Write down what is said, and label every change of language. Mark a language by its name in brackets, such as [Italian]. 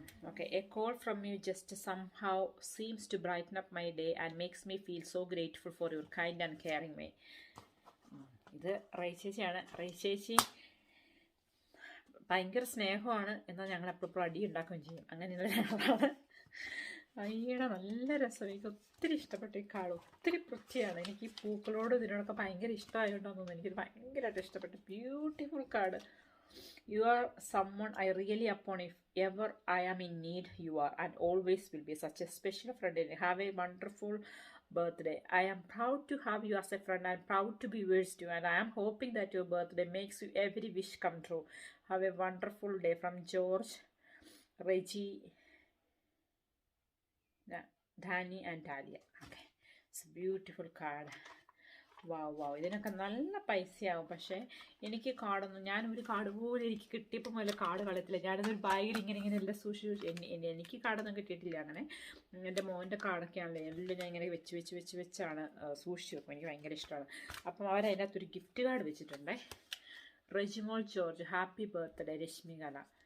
[English] Okay, a call from you just somehow seems to brighten up my day and makes me feel so grateful for your kind and caring way. [Malayalam] ഇത് റൈ ചേച്ചിയാണ്. റൈ ചേച്ചി ഭയങ്കര സ്നേഹമാണ്, എന്നാൽ ഞങ്ങൾ എപ്പോഴും അടി ഉണ്ടാക്കുകയും ചെയ്യും. അങ്ങനെയുള്ള ഒരാളാണ്. അയ്യടാ, നല്ല രസം. എനിക്ക് ഒത്തിരി ഇഷ്ടപ്പെട്ടു ഈ കാർഡ്. ഒത്തിരി വൃത്തിയാണ്. എനിക്ക് ഈ പൂക്കളോട് ഇതിനോടൊക്കെ ഭയങ്കര ഇഷ്ടമായതുകൊണ്ടാണെന്ന് തോന്നുന്നു. എനിക്കിത് ഭയങ്കരമായിട്ട് ഇഷ്ടപ്പെട്ടു. Beautiful card. [English] You are someone I really upon. If ever I am in need, you are and always will be such a special friend. Have a wonderful birthday. I am proud to have you as a friend. I am proud to be yours too, and I am hoping that your birthday makes you every wish come true. Have a wonderful day. From George, Reggie, Dhani and Talia. Okay, it's a beautiful card. [Malayalam] വാവ്, ഇതിനൊക്കെ നല്ല പൈസയാവും. പക്ഷേ എനിക്ക് കാർഡൊന്നും, ഞാനൊരു card പോലും എനിക്ക് കിട്ടിയപ്പോൾ മുതൽ card കളയത്തില്ല. ഞാനതൊരു ബാഗിൽ ഇങ്ങനെ എല്ലാം സൂക്ഷിച്ച്, എനിക്ക് കാർഡൊന്നും കിട്ടിയിട്ടില്ല. അങ്ങനെ എൻ്റെ മോൻ്റെ കാർഡൊക്കെയാണല്ലോ എല്ലാം ഞാൻ ഇങ്ങനെ വെച്ചാണ് സൂക്ഷിച്ച് വെക്കും. എനിക്ക് ഭയങ്കര ഇഷ്ടമാണ്. അപ്പം അവരതിനകത്തൊരു gift card വെച്ചിട്ടുണ്ടേ. Rejimol George, happy birthday രശ്മികല.